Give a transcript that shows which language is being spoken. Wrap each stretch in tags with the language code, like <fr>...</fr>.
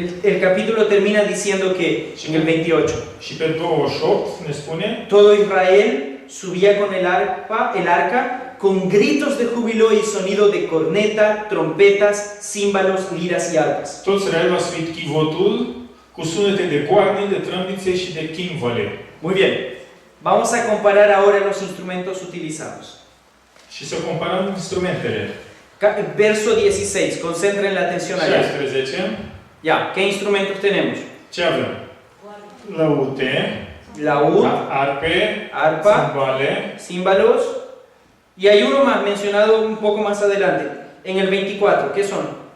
<es>El capítulo termina diciendo que, en el 28,</es> <ro>Și pe 28 ne spune:</ro> <es>todo Israel subía con el arca con gritos de júbilo y sonido de corneta, trompetas, címbalos, liras y arpas.</es> <ro>Toți Israelul a suit chivotul cu sunete de coarne, de trâmbițe și de chimvale.</ro> <es>Muy bien. Vamos a comparar ahora los instrumentos utilizados.</es> <ro>Și să comparăm instrumentele.</ro> <es>Verso 16, concentren la atención allá. 16. Ya, ¿qué instrumentos tenemos?</es> <ro>Ce avem? Lăute,</ro> <es>Laúd,</es> <ro>arpe,</ro> <es>arpa,</es> <ro>cimbale,</ro> <es>címbalos, y hay uno más mencionado un poco más adelante, en el 24, ¿qué son?</es>